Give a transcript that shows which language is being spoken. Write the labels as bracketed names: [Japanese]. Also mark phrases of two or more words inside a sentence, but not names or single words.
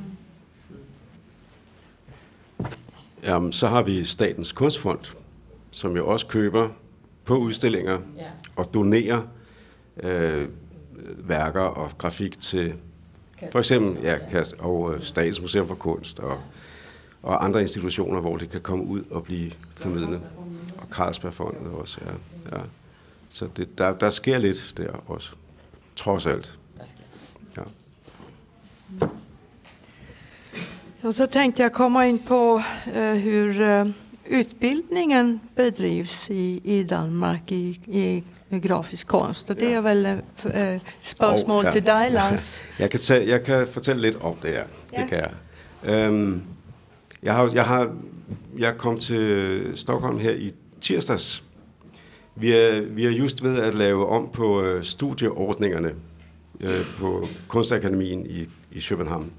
[Danish] Jamen, så har vi Statens Kunstfond, som jo også køber på udstillinger og donerer værker og grafik til for eksempel og Statens Museum for Kunst og andre institutioner, hvor det kan komme ud og blive formidlet. Og Carlsbergfondet også, ja. Så der sker lidt der også, trods alt. Ja. [Swedish] Och så tänkte jag komma in på hur utbildningen bedrivs i Danmark i grafisk konst. [Danish] Og det er vel spørgsmål til dig, Lars. Jeg kan fortælle lidt om det her. Ja. Det kan jeg. Jeg kom til Stockholm her i tirsdags. Vi er just ved at lave om på studieordningerne på Kunstakademien i København.